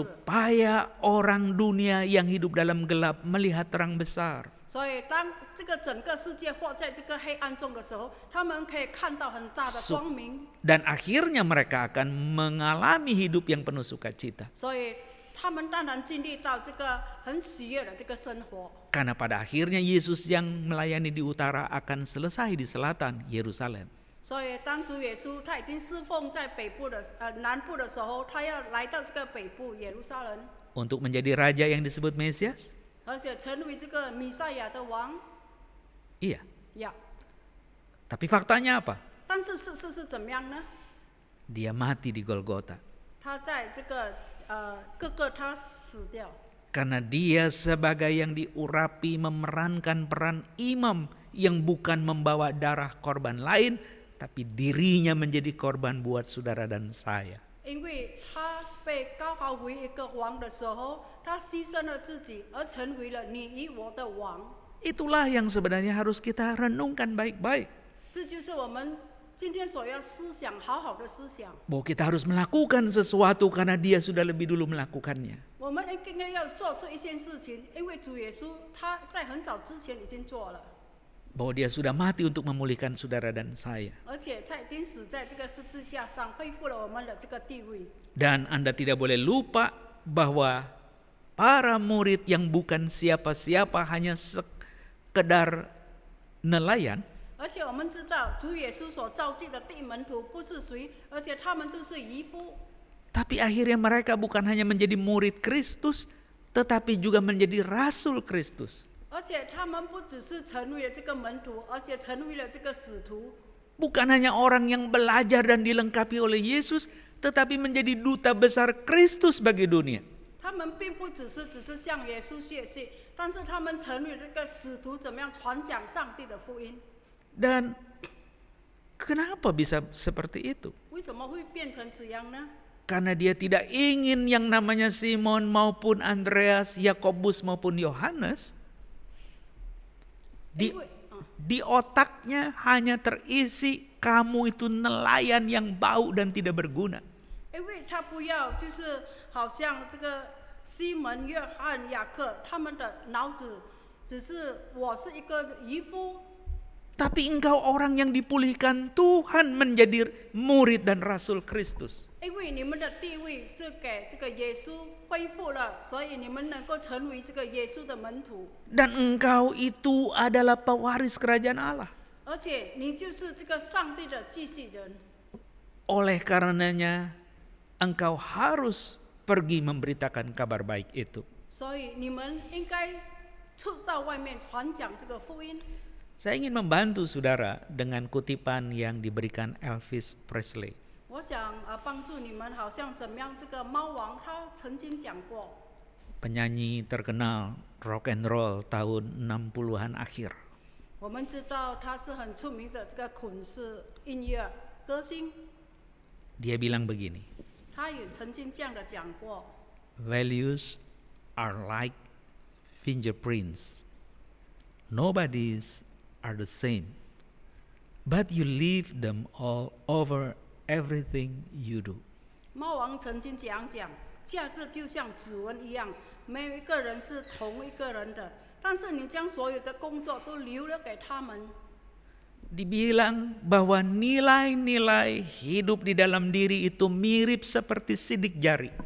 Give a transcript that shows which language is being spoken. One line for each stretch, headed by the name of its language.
Indonesian: Supaya orang dunia yang hidup dalam gelap melihat terang besar.
Chinese: 所以当这个整个世界活在这个黑暗中的时候，他们可以看到很大的光明。
Indonesian: Dan akhirnya mereka akan mengalami hidup yang penuh sukacita.
Chinese: 所以他们当然经历到这个很喜悦的这个生活。
Indonesian: Karena pada akhirnya Yesus yang melayani di utara akan selesai di selatan Yerusalem.
Chinese: 所以当主耶稣他已经侍奉在南部的时候，他要来到这个北部耶路撒冷，
Indonesian: Untuk menjadi raja yang disebut Mesias?
Chinese: 而且成为这个弥赛亚的王。
Indonesian: Iya.
Chinese: 呀，
Indonesian: Tapi faktanya apa?
Chinese: 但是事实是怎么样呢？
Indonesian: Dia mati di Golgota.
Chinese: 他在这个各个他死掉。
Indonesian: Karena dia sebagai yang diurapi memerankan peran imam yang bukan membawa darah korban lain, tapi dirinya menjadi korban buat saudara dan saya.
Chinese: 因为他被高高为一个王的时候，他牺牲了自己，而成为了你与我的王。
Indonesian: Itulah yang sebenarnya harus kita renungkan baik-baik.
Chinese: 这就是我们今天所要思想，好好的思想。
Indonesian: Bahwa kita harus melakukan sesuatu karena dia sudah lebih dulu melakukannya.
Chinese: 我们应该要做出一件事情，因为主耶稣他在很早之前已经做了，
Indonesian: Bahwa dia sudah mati untuk memulihkan saudara dan saya.
Chinese: 而且他已经死在这个十字架上，恢复了我们的这个地位。
Indonesian: Dan Anda tidak boleh lupa bahwa para murid yang bukan siapa-siapa hanya sekedar nelayan,
Chinese: 而且我们知道，主耶稣所召集的第一门徒不是谁，而且他们都是渔夫。
Indonesian: tapi akhirnya mereka bukan hanya menjadi murid Kristus, tetapi juga menjadi rasul Kristus.
Chinese: 而且他们不只是成为了这个门徒，而且成为了这个使徒。
Indonesian: Bukan hanya orang yang belajar dan dilengkapi oleh Yesus, tetapi menjadi duta besar Kristus bagi dunia.
Chinese: 他们并不只是向耶稣学习，但是他们成为这个使徒，怎么样传讲上帝的福音？
Indonesian: Dan kenapa bisa seperti itu?
Chinese: 为什么会变成这样呢？
Indonesian: Karena dia tidak ingin yang namanya Simon maupun Andreas, Yakobus maupun Yohanes di otaknya hanya terisi kamu itu nelayan yang bau dan tidak berguna.
Chinese: 因为他不要，就是好像这个西门、约翰、雅各，他们的脑子只是我是一个渔夫。
Indonesian: Tapi engkau orang yang dipulihkan Tuhan menjadi murid dan rasul Kristus.
Chinese: 因为你们的地位是给这个耶稣恢复了，所以你们能够成为这个耶稣的门徒。
Indonesian: Dan engkau itu adalah pewaris kerajaan Allah.
Chinese: 而且你就是这个上帝的继续人。
Indonesian: Oleh karenanya engkau harus pergi memberitakan kabar baik itu.
Chinese: 所以你们应该出到外面传讲这个福音。
Indonesian: Saya ingin membantu saudara dengan kutipan yang diberikan Elvis Presley.
Chinese: 我想帮助你们，好像怎么样？这个猫王他曾经讲过，
Indonesian: Penyanyi terkenal rock and roll tahun 60-an akhir.
Chinese: 我们知道他是很出名的这个滚石音乐歌星，
Indonesian: Dia bilang begini,
Chinese: 他也曾经这样的讲过。
English: values are like fingerprints. Nobody's are the same, but you leave them all over everything you do.
Chinese: 猫王曾经讲，价值就像指纹一样，没有一个人是同一个人的，但是你将所有的工作都留了给他们。
Indonesian: dibilang bahwa nilai-nilai hidup di dalam diri itu mirip seperti sidik jari.